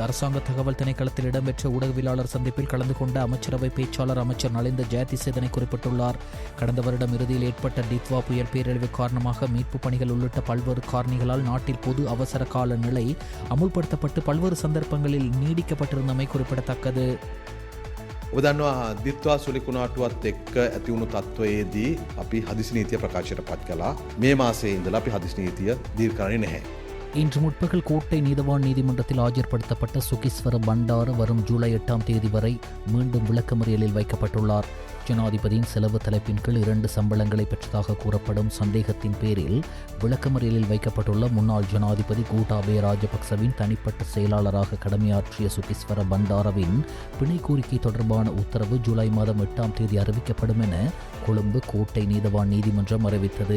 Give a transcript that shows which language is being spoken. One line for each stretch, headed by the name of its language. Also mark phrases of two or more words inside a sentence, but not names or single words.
Tamil: அரசாங்க தகவல் திணைக்களத்தில் இடம்பெற்ற ஊடகவியலாளர் சந்திப்பில் கலந்து கொண்ட அமைச்சரவை பேச்சாளர் அமைச்சர் நலிந்த ஜெயதிஸ் இதனை குறிப்பிட்டுள்ளார். கடந்த வருடம் இறுதியில் ஏற்பட்ட டித்வா புயல் பேரழிவு காரணமாக மீட்பு பணிகள் உள்ளிட்ட பல்வேறு காரணிகளால் நாட்டில் பொது அவசர கால நிலை அமுல்படுத்தப்பட்டு பல்வேறு சந்தர்ப்பங்களில் நீடிக்கப்பட்டிருந்தமை குறிப்பிடத்தக்கது.
Sinhala: ඔබ දන්නවා දිත්වා සුලිකුණාටුවත් එක්ක ඇති වුණු තත්ත්වයේදී අපි හදිසි නීතිය ප්‍රකාශයට පත් කළා. මේ මාසයේ ඉඳලා අපි හදිසි නීතිය දීර්ඝ කරන්නේ නැහැ.
Tamil: இன்று முற்பகல் கோட்டை நீதவான் நீதிமன்றத்தில் ஆஜர்படுத்தப்பட்ட சுகீஸ்வர பண்டார வரும் ஜூலை 8ஆம் தேதி வரை மீண்டும் விளக்கமறியலில் வைக்கப்பட்டுள்ளார். ஜனாதிபதியின் செலவு தலைப்பின் கீழ் 2 சம்பளங்களை பெற்றதாக கூறப்படும் சந்தேகத்தின் பேரில் விளக்கமறியலில் வைக்கப்பட்டுள்ள முன்னாள் ஜனாதிபதி கோட்டாபய ராஜபக்சவின் தனிப்பட்ட செயலாளராக கடமையாற்றிய சுகீஸ்வர பண்டாரவின் பிணை கோரிக்கை தொடர்பான உத்தரவு ஜூலை மாதம் 8ஆம் தேதி அறிவிக்கப்படும் என கொழும்பு கோட்டை நீதவான் நீதிமன்றம் அறிவித்தது.